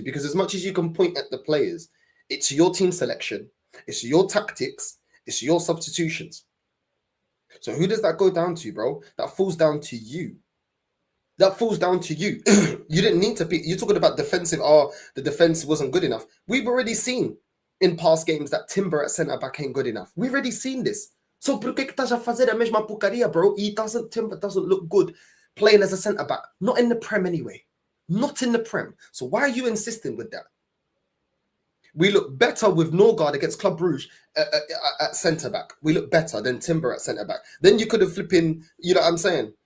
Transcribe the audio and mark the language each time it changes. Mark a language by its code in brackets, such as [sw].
[en] Because as much as you can point at the players, it's your team selection, it's your tactics, it's your substitutions. So who does that go down to, bro? That falls down to you. That falls down to you. You didn't need to be. You're talking about defensive. Oh, the defense wasn't good enough. We've already seen in past games that Timber at centre back ain't good enough. We've already seen this. [pt] So por que estás a fazer a mesma porcaria, bro? [en] Timber doesn't look good playing as a centre back. Not in the Prem anyway. Not in the Prem. So why are you insisting with that? We look better with Ødegaard against Club Brugge at centre-back. We look better than Timber at centre-back. Then you could have flipping, you know what I'm saying?